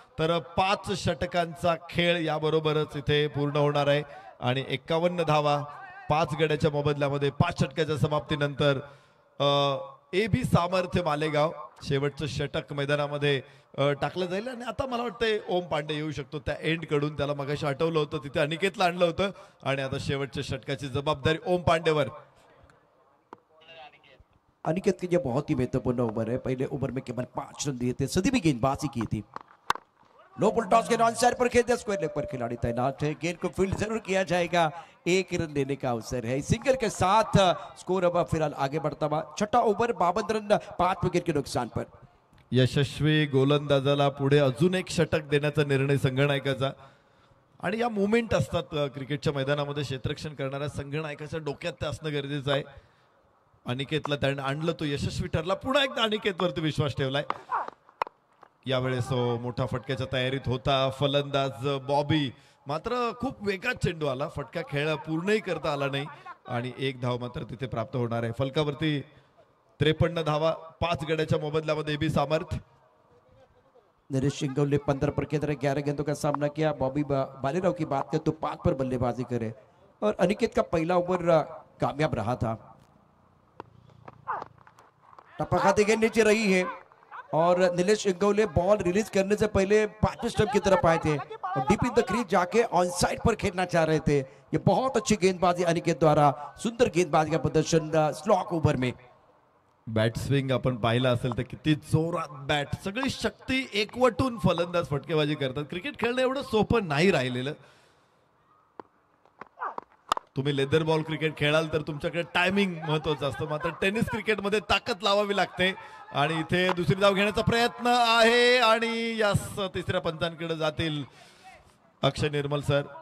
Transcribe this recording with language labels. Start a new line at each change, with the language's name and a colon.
Marathi: तर 5 षटकांचा खेळ याबरोबरच इथे पूर्ण होणार आहे आणि 51 धावा 5 गड्याच्या मोबदल्यामध्ये 5 षटकाच्या समाप्तीनंतर AB सामर्थ्य मालेगाव शेवटचं षटक मैदानामध्ये टाकलं जाईल. आणि आता मला वाटतंय ओम पांडे येऊ शकतो त्या एंड कडून. त्याला मगाशी हटवलं होतं, तिथे अनिकेतला आणलं होतं आणि आता शेवटच्या षटकाची जबाबदारी ओम पांडेवर.
Hindi: अनिकेत के लिए बहुत ही महत्वपूर्ण ओवर है. पहले ओवर में केवल 5 रन दिए थे, सदी भी गेंदबाजी की थी. लो पुल टॉस के ऑन साइड पर खेलते स्क्वायर लेग पर खिलाड़ी तैनात है। गेंद को फील्ड जरूर किया जाएगा, 1 रन लेने का अवसर है। सिंगल के साथ स्कोर अब फिलहाल आगे बढ़ता हुआ। छठा ओव्हर 52 रन 5 विकेट के नुकसान पर।
Marathi: यशस्वी गोलंदाजाला पुढे अजून एक षटक देण्याचा निर्णय संघनायकाचा आणि या मुवमेंट असतात क्रिकेटच्या मैदानामध्ये क्षेत्ररक्षण करणाऱ्या संघनायकाच्या डोक्यात ते असणं गरजेचं आहे। अनिकेतला त्याने आणलं, तो यशस्वी ठरला। पुन्हा एकदा अनिकेतवरती विश्वास ठेवलाय। यावेळेस मोठा फटक्याच्या तयारीत होता फलंदाज बॉबी, मात्र खूप वेगात चेंडू आला, फटका खेळ पूर्णही करता आला नाही आणि 1 धाव मात्र तिथे प्राप्त होणार आहे। फलकावरती 53 धावा 5 गड्याच्या मोबदल्यामध्ये एबी सामर्थ।
Hindi: नरेश शिंगवले 15 पर खेल रहे, 11 गेंदों का सामना किया। बॉबी बालेराव की बात करें तो 5 पर बल्लेबाजी करे और अनिकेत का पहला ओवर कामयाब रहा था। टपकाती गेंद नीचे रही है और नीलेश शिंगवले बॉल रिलीज करने से पहले 5वें स्टंप की तरफ आए थे और डीप इन द क्रीज जाके ऑन साइड पर खेलना चाह रहे थे। ये बहुत अच्छी गेंदबाजी अनिकेत द्वारा, सुंदर गेंदबाजी का प्रदर्शन स्लॉक ओवर में।
Marathi: बॅट स्विंग आपण पाहिला असेल तर किती जोरात बॅट, सगळी शक्ती एकवटून फलंदाज फटकेबाजी करतात। क्रिकेट खेळणं एवढं सोपं नाही राहिलेलं। तुम्ही लेदर बॉल क्रिकेट खेळाल तर तुमच्याकडे टायमिंग महत्वाचं असतं, मात्र टेनिस क्रिकेटमध्ये ताकद लावावी लागते आणि इथे दुसरी धाव घेण्याचा प्रयत्न आहे आणि यास तिसऱ्या पंचांकडे जातील अक्षय निर्मल सर।